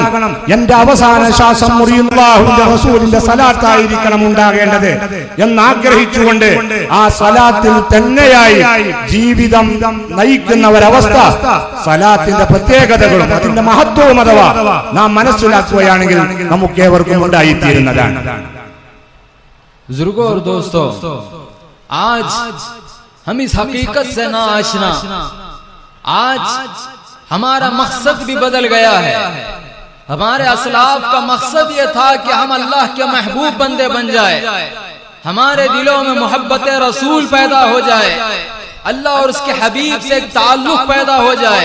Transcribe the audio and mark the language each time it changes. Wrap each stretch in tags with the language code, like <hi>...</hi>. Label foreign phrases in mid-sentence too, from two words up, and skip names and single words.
<ml>എന്റെ അവസാന ശ്വാസം അല്ലാഹുവിന്റെ റസൂലിന്റെ സ്വലാത്തായിരിക്കണം ഉണ്ടാകേണ്ടത് എന്നാഗ്രഹിച്ചുകൊണ്ട് ആ സ്വലാത്തിൽ തന്നെയായി ജീവിതം നയിക്കുന്ന ഒരവസ്ഥ, സ്വലാത്തിന്റെ പ്രത്യേകതകളും അതിന്റെ മഹത്വവും അഥവാ നാം മനസ്സിലാക്കുകയാണെങ്കിൽ നമുക്കേവർക്കും ഉണ്ടായിത്തീരുന്നതാണ്.</ml> <hi>बुजुर्गों और दोस्तों, आज हम इस हकीकत से ना आशना, आज हमारा मकसद भी बदल गया है। हमारे असलाफ का मकसद ये था कि हम अल्लाह के महबूब बंदे बन जाए, हमारे दिलों में मोहब्बत रसूल पैदा हो जाए, अल्लाह और उसके हबीब से एक ताल्लुक पैदा हो जाए।</hi>